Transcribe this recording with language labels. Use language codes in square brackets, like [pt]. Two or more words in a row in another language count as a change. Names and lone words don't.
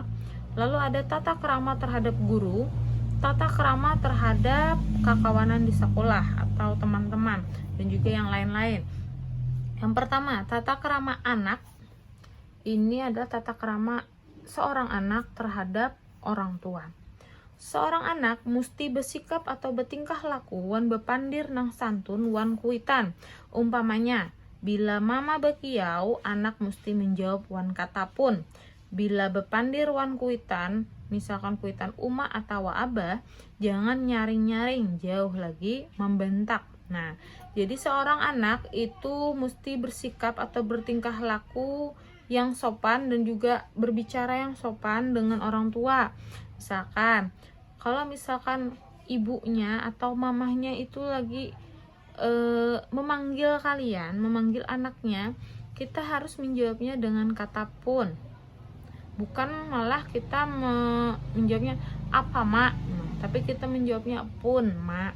[id] Lalu ada tata krama terhadap guru, tata krama terhadap kakawanan di sekolah atau teman-teman, dan juga yang lain-lain. Yang pertama, tata krama anak. Ini adalah tata krama seorang anak terhadap orang tua. Seorang anak mesti bersikap atau bertingkah laku [bjn] wan bepandir nang santun wan kuitan. [id] Umpamanya, bila mama bekiau, anak mesti menjawab wan kata pun. [bjn] Bila bepandir wan kuitan, misalkan kuitan uma atau abah, jangan nyaring-nyaring, jauh lagi membentak. [id] Nah, jadi seorang anak itu mesti bersikap atau bertingkah laku yang sopan dan juga berbicara yang sopan dengan orang tua. Misalkan kalau misalkan ibunya atau mamahnya itu lagi memanggil kalian, memanggil anaknya, kita harus menjawabnya dengan kata pun, bukan malah kita menjawabnya apa mak, tapi kita menjawabnya pun mak.